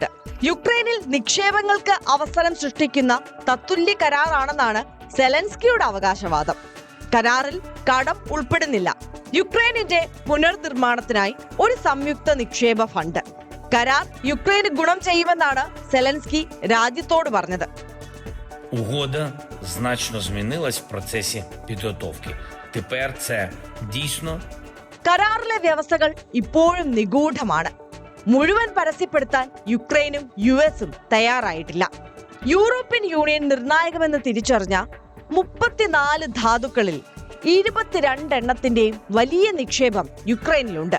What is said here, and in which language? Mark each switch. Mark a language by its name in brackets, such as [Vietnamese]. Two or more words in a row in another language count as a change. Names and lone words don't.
[Malayalam] യുക്രൈനിൽ നിക്ഷേപങ്ങൾക്ക് അവസരം സൃഷ്ടിക്കുന്ന തത്തുല്യ കരാറാണെന്നാണ് സെലൻസ്കിയുടെ അവകാശവാദം. കരാറിൽ കടം ഉൾപ്പെടുന്നില്ല. യുക്രൈനിന്റെ പുനർനിർമ്മാണത്തിനായി ഒരു സംയുക്ത നിക്ഷേപ ഫണ്ട്. കരാർ യുക്രൈന് ഗുണം ചെയ്യുമെന്നാണ് സെലൻസ്കി രാജ്യത്തോട് പറഞ്ഞത്. [Ukrainian] Угода значно змінилась в процесі підготовки. Тепер це дійсно. [Malayalam] കരാറിലെ വ്യവസ്ഥകൾ ഇപ്പോഴും നിഗൂഢമാണ്. മുഴുവൻ പരസ്യപ്പെടുത്താൻ യുക്രൈനും US-ഉം തയ്യാറായിട്ടില്ല. യൂറോപ്യൻ യൂണിയൻ നിർണായകമെന്ന് തിരിച്ചറിഞ്ഞ 34 ധാതുക്കളിൽ 22 വലിയ നിക്ഷേപം യുക്രൈനിലുണ്ട്.